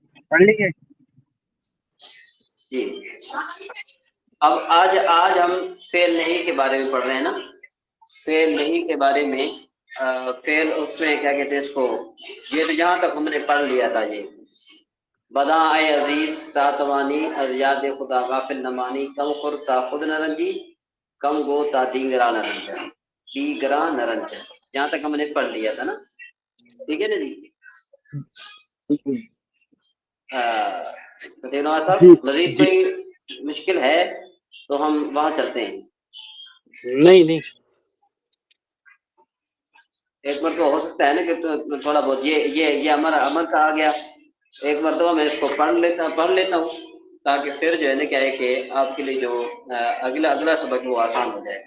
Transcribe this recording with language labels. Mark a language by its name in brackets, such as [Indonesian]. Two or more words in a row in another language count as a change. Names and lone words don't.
[Urdu] پڑھ لیجیے جی۔ اب آج ہم فعل نہیں کے بارے میں پڑھ رہے ہیں نا، فعل نہیں کے بارے میں۔ فعل اس میں کیا کہتے ہیں اس کو، یہ تو یہاں تک ہم نے پڑھ لیا تھا۔ [Persian] یہ بدا اے عزیز تاتوانی از یاد خدا غافل نمانی کم خور تا خود نرنجی کم گو تا دیگرا نرنجا، دیگرا نرنجا، [Urdu] یہاں تک ہم نے پڑھ لیا تھا نا، ٹھیک ہے نا جی؟ صاحب مزید کوئی مشکل ہے تو ہم وہاں چلتے ہیں۔ نہیں ایک مرتبہ ہو سکتا ہے نا کہ تھوڑا بہت یہ امر کا آ گیا، ایک مرتبہ میں اس کو پڑھ لیتا ہوں تاکہ پھر جو ہے نا کیا ہے کہ آپ کے لیے جو اگلا سبق وہ آسان ہو جائے۔